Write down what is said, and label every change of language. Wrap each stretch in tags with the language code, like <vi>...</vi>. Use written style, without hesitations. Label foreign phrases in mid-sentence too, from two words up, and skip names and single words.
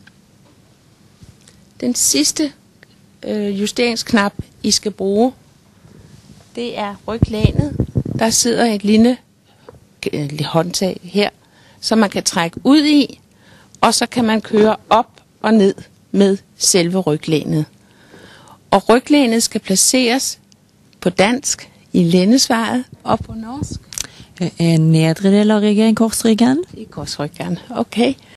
<da>Den sidste justeringsknap, I skal bruge, det er ryglænet. Der sidder et lille håndtag her, som man kan trække ud i, og så kan man køre op og ned med selve ryglænet. Og ryglænet skal placeres på dansk i lændesvaret og på norsk.</da> <no>Nedre del av ryggen, korsryggen.</no> <da>I korsryggen, okay.</da>